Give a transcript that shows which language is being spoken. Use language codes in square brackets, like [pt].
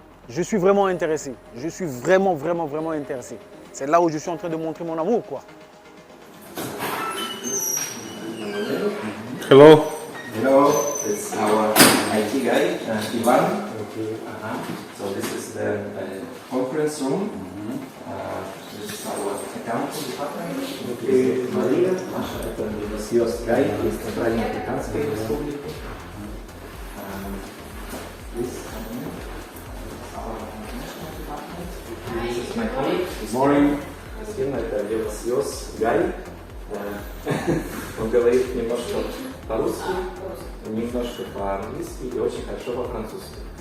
[fr] Je suis vraiment intéressé. Je suis vraiment intéressé. C'est là où je suis en train de montrer mon amour, quoi. [en] Hello. Hello, it's our IT guy, Ivan. Okay. So this is the conference room. This is our accounting department. Okay. [ru] Мария, наша это Weosios guy из Центральной Африканской Республики. [en] This is our international department. This is my colleague. Good morning. [ru] Это Weosios guy. Он говорит немножко по-русски, немножко по-английски и очень хорошо по-французски.